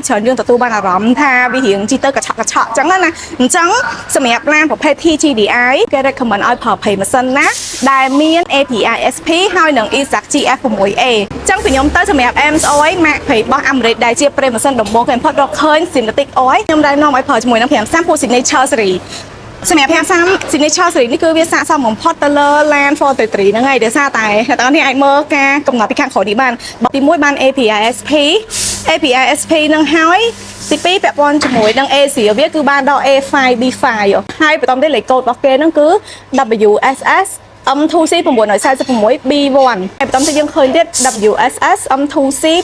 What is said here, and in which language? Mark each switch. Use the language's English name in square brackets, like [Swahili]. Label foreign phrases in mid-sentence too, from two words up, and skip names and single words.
[Khmer] ច្រើនយើងទទួលបានអារម្មណ៍ថាវារៀងជីទៅកញ្ឆក់ចឹងណាអញ្ចឹងសម្រាប់ឡានប្រភេទ TGDI គេ recommend ឲ្យប្រើប្រេម៉ាស៊ីនណាដែលមាន [English] API SP [Khmer] ហើយនឹង ESAC GF6A ចឹងពីខ្ញុំទៅសម្រាប់ MSOI ម៉ាកប្រេរបស់អាមេរិកដែលជាប្រេម៉ាស៊ីនដំបូងគេ import រកឃើញ [English] synthetic oil [Khmer] ខ្ញុំដែរ នាំឲ្យប្រើជាមួយនឹង530 ពួក [English] signature series [Khmer] សម្រាប់530 [English] signature series [Khmer] នេះគឺវាស័ក្តិសមបំផុតទៅលើឡាន433ហ្នឹងហើយដោយសារតែអ្នកទាំងនេះអាចមើលការកំណត់ពីខាងក្រោយនេះបានទី1បាន [English] API SP API SP [Khmer] នឹងហើយទី2ពាក់ព័ន្ធជាមួយនឹង Asia វាគឺបានដល់ A5 B5 ហើយបន្តទៅលេខកូដរបស់គេហ្នឹងគឺ WSS M2C 946 B1 ហើយបន្តទៅយើងឃើញទៀត WSS M2C